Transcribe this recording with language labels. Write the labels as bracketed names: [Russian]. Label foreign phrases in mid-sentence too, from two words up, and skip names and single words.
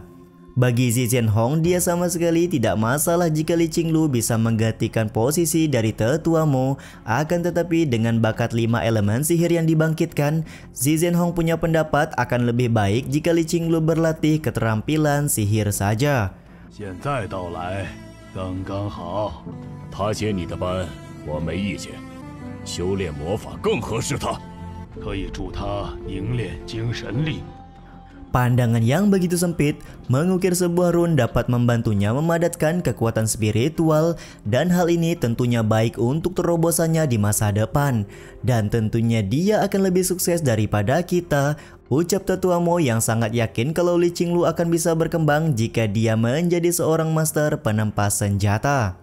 [Indonesian] Bagi Xin Zhenhong, dia sama sekali tidak masalah jika Li Qinglu bisa menggantikan posisi dari Tetua Mo. Akan tetapi dengan bakat 5 elemen sihir yang dibangkitkan, Xin Zhenhong punya pendapat akan lebih baik jika Li Qinglu berlatih keterampilan sihir saja. [Chinese] 现在到来，刚刚好。他接你的班，我没意见。修炼魔法更合适他。可以助他凝练精神力。 [Indonesian] Pandangan yang begitu sempit, mengukir sebuah rune dapat membantunya memadatkan kekuatan spiritual dan hal ini tentunya baik untuk terobosannya di masa depan. Dan tentunya dia akan lebih sukses daripada kita, ucap Tetua Mo yang sangat yakin kalau Li Qinglu akan bisa berkembang jika dia menjadi seorang master penempas senjata.